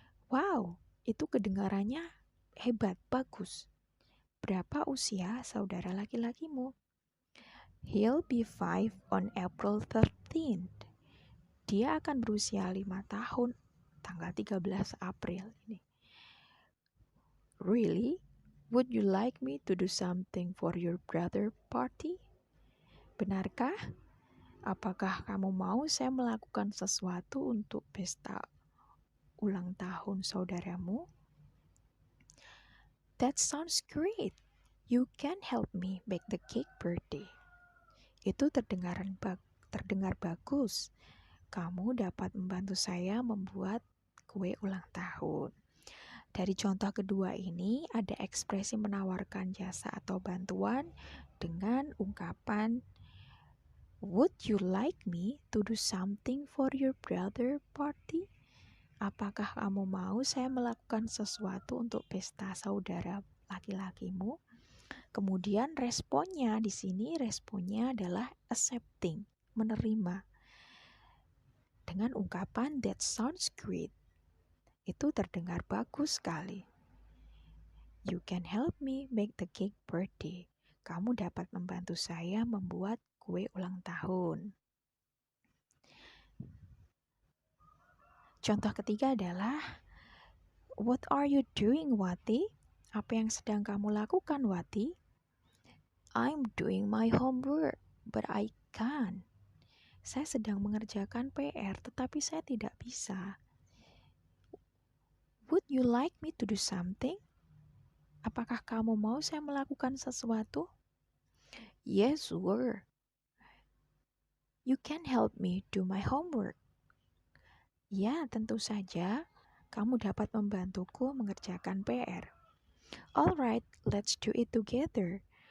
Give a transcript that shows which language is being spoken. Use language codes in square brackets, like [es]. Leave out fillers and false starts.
[id] Wow, itu kedengarannya hebat, bagus. Berapa usia saudara laki-lakimu? [en] He'll be 5 on April 13th. [id] Dia akan berusia 5 tahun tanggal 13 April ini. [en] Really? Would you like me to do something for your brother party? [id] Benarkah? Apakah kamu mau saya melakukan sesuatu untuk pesta ulang tahun saudaramu? [en] That sounds great. You can help me make the cake birthday. [id] Itu terdengar bagus. Kamu dapat membantu saya membuat kue ulang tahun. Dari contoh kedua ini ada ekspresi menawarkan jasa atau bantuan dengan ungkapan [en] would you like me to do something for your brother party? [id] Apakah kamu mau saya melakukan sesuatu untuk pesta saudara laki-lakimu? Kemudian responnya di sini adalah accepting, menerima. Dengan ungkapan [en] that sounds great. [id] Itu terdengar bagus sekali. [en] You can help me make the cake birthday. [id] Kamu dapat membantu saya membuat kue ulang tahun. Contoh ketiga adalah, [en] what are you doing, Wati? [id] Apa yang sedang kamu lakukan, Wati? [en] I'm doing my homework, but I can't. [id] Saya sedang mengerjakan PR, tetapi saya tidak bisa. [en] Would you like me to do something? [id] Apakah kamu mau saya melakukan sesuatu? [en] Yes, sure. You can help me do my homework. [id] Ya, tentu saja. Kamu dapat membantuku mengerjakan PR. [en] Alright, let's do it together.